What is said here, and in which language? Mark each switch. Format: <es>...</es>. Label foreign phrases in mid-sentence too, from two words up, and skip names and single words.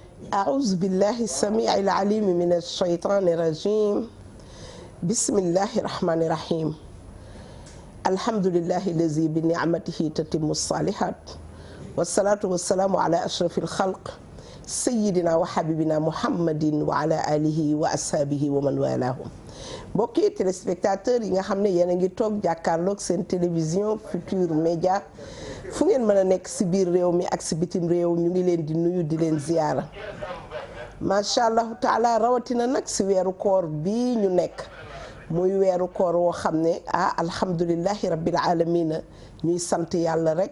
<ar>أعوذ بالله السميع العليم من الشيطان الرجيم بسم الله الرحمن الرحيم الحمد لله الذي بنعمته تتم الصالحات والصلاة والسلام على أشرف الخلق سيدنا وحبيبنا محمد وعلى آله وأصحابه ومن والاهم</ar> <wo>mbokki téléspectateurs yi nga xam ne yéen a ngi toog jàkkaarloog seen télévision Futurs Médias fu ngeen mën a nekk si biir réew mi ak si bitim réew ñu ngi leen di nuyu di leen ziyaara</wo> <ar>ما شاء الله تعالى</ar> <wo>rawatina nag si weeru koor bii ñu nekk muy weeru koor woo xam ne</wo> <ar>الحمد لله رب العالمين</ar> <wo>ñuy sant yàlla rek</wo>